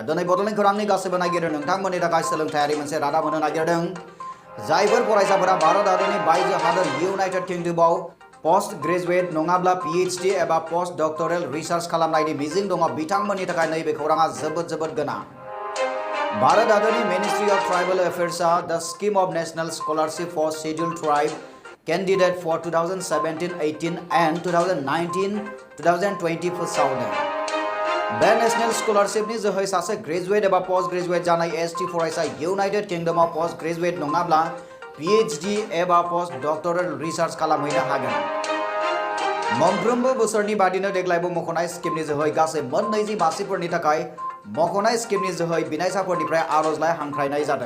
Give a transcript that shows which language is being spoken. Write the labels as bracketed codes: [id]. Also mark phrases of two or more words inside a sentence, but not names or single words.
[brx] दिनै बड'लेण्ड खौरांनि गासैबो नागिरो नोंथांमोननि थाखाय सोलोंथायारि मोनसे रादाब होनो नागिरदों। जायफोर फरायसाफोरा भारत हादरनि बायजो हादर इउनाइटेड किंडमाव [en] post graduate [brx] नङाब्ला PhD एबा [en] post doctoral research [brx] खालामनायनि मिजिं दङ बिथांमोननि थाखाय नैबे खौराङा जोबोद गोनां। भारत हादरनि [en] Ministry of Tribal Affairs the Scheme of National Scholarship for Scheduled Tribe candidate for 2017-18 and 2019-2020 फोसावदों। [brx] बे [en] National Scholarship [brx] जोहै सासे ग्रेजुएट एबा [en] post graduate [brx] जानाय ST फरायसा इउनाइटेड किंडमाव [en] post graduate [brx] नङाब्ला PhD एबा [en] post doctoral research [brx] खालामहैनो हागोन। मोनफ्रोमबो बोसोरनि बादिनो देग्लायबो मख'नाय स्कीमनि जोहै गासै मोन 20 मासिफोरनि थाखाय मख'नाय स्कीमनि जोहै बिनायसाफोरनिफ्राय आर'जलाइ हांख्रायनाय जादों।